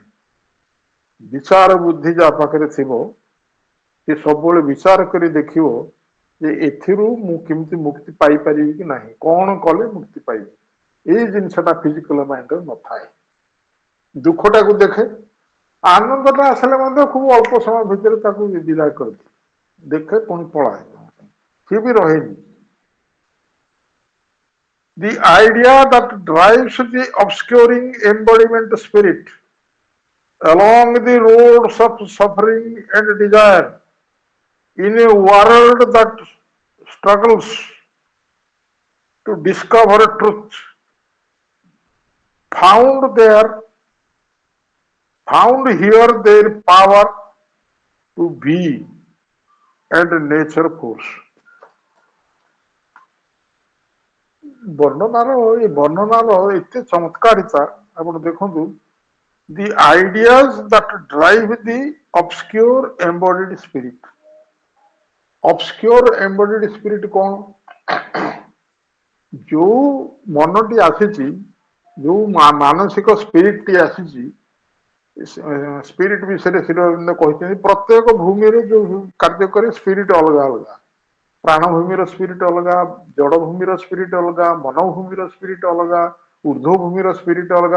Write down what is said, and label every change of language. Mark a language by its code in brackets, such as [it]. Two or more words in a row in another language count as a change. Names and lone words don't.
[or] ବିଚାର ବୁଦ୍ଧି ଯାହା ପାଖରେ ଥିବ, ସେ ସବୁବେଳେ ବିଚାର କରି ଦେଖିବ ଯେ ଏଥିରୁ ମୁଁ କେମିତି ମୁକ୍ତି ପାଇପାରିବି କି ନାହିଁ, କଣ କଲେ ମୁକ୍ତି ପାଇବି। ଏଇ ଜିନିଷଟା [en] physical mindରେ [or] ନଥାଏ। ଦୁଃଖଟାକୁ ଦେଖେ, ଆନନ୍ଦଟା ଆସିଲେ ମଧ୍ୟ ଖୁବ ଅଳ୍ପ ସମୟ ଭିତରେ ତାକୁ ବିଦାୟ କରିଦିଏ, ଦେଖେ ପୁଣି ପଳାଏ, ସିଏ ବି ରହେନି। [en] The idea that drives the obscuring embodiment spirit along the roads of suffering and desire In a world that struggles to discover truth, found here their power to be and nature force. [or] ବର୍ଣ୍ଣନାର ଏତେ ଚମତ୍କାରିତା ଆପଣ ଦେଖନ୍ତୁ, [en] the ideas that drive the obscure embodied spirit. obscure embodied spirit କଣ? [or] ଯୋଉ ମନଟି ଆସିଛି, ଯୋଉ ମାନସିକ ସ୍ପିରିଟ ଟି ଆସିଛି, ସ୍ପିରିଟ ବିଷୟରେ ଶ୍ରୀ ଅରବିନ୍ଦ କହିଛନ୍ତି ପ୍ରତ୍ୟେକ ଭୂମିରେ ଯୋଉ କାର୍ଯ୍ୟ କରେ ସ୍ପିରିଟ ଅଲଗା ଅଲଗା। ପ୍ରାଣଭୂମିର ସ୍ପିରିଟ ଅଲଗା, ଜଡଭୂମିର ସ୍ପିରିଟ ଅଲଗା, ମନୋଭୂମିର ସ୍ପିରିଟ ଅଲଗା, ଊର୍ଦ୍ଧ୍ୱଭୂମିର ସ୍ପିରିଟ ଅଲଗା।